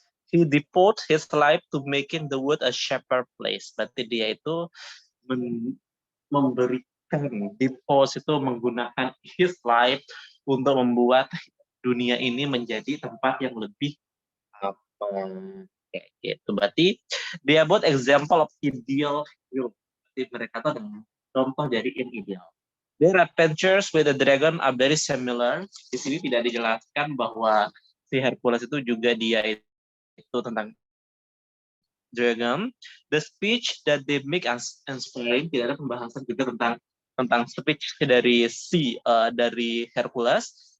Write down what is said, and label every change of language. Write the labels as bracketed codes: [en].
[en] He devoted his life to making the world a safer place. [id] Berarti dia itu memberikan, devote itu menggunakan [en] his life [id] untuk membuat dunia ini menjadi tempat yang lebih apa kayak gitu. Berarti dia buat [en] example of ideal hero. [id] Berarti mereka tuh adalah contoh dari yang ideal. [en] Their adventures with the dragon are very similar. [id] Di sini tidak dijelaskan bahwa si Hercules itu juga dia itu tentang dragon. [en] The speech that they make us inspiring, [id] tidak ada pembahasan juga tentang speech dari dari Hercules.